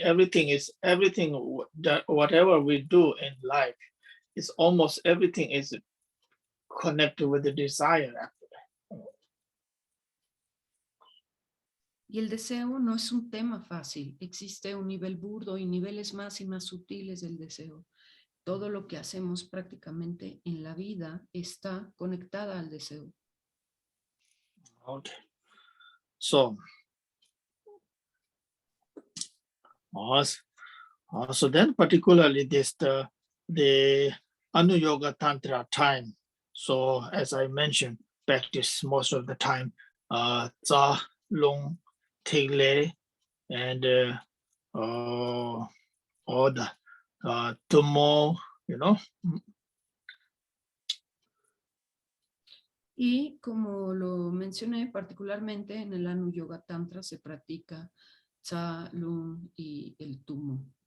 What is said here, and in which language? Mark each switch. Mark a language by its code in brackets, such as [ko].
[en] Everything that whatever we do in life is almost everything is connected with the desire. [es] Y el deseo no es un tema fácil. Existe un nivel burdo y niveles más y más sutiles del deseo. Todo lo que hacemos prácticamente en la vida está conectada al deseo. [en] Okay. So, so then particularly the Anuyoga Tantra time. So as I mentioned, practice most of the time, Tsa, Long, Tegle, and or the Tumo, [es] Y como lo mencioné, particularmente en el Anu Yoga Tantra se practica Tsa, Lung y el Tumo.